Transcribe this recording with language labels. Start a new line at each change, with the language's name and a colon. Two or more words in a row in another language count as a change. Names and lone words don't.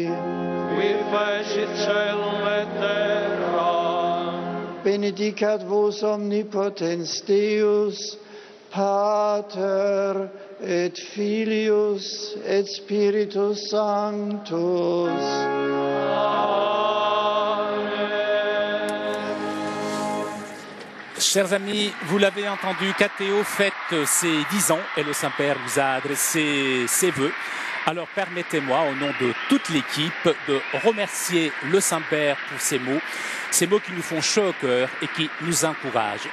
Latin: qui fecit caelum et terra, benedicat vos omnipotens Deus, Pater et Filius et Spiritus Sanctus.
French: Chers amis, vous l'avez entendu, Cathéo fête ses 10 ans et le Saint-Père vous a adressé ses vœux. Alors permettez-moi, au nom de toute l'équipe, de remercier le Saint-Père pour ces mots qui nous font chaud au cœur et qui nous encouragent.